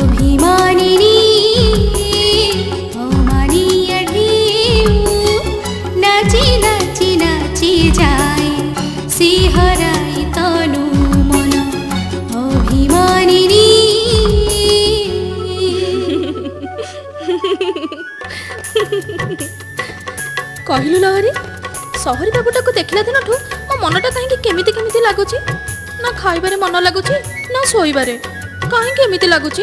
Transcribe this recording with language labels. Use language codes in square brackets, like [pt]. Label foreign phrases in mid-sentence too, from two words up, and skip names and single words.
[bn] অভিমানিনী অমানিয়া ঢেউ নাচি নাচি নাচি যায় শিহরাই তনু মন অভিমানিনী। [or] କହିଲୁ ଲହରୀ, ସହରୀ ବାବୁଟାକୁ ଦେଖିଲା ଦିନଠୁ ମୋ ମନଟା କାହିଁକି କେମିତି କେମିତି ଲାଗୁଛି। ନା ଖାଇବାରେ ମନ ଲାଗୁଛି ନା ଶୋଇବାରେ। କାହିଁକି ଏମିତି ଲାଗୁଛି?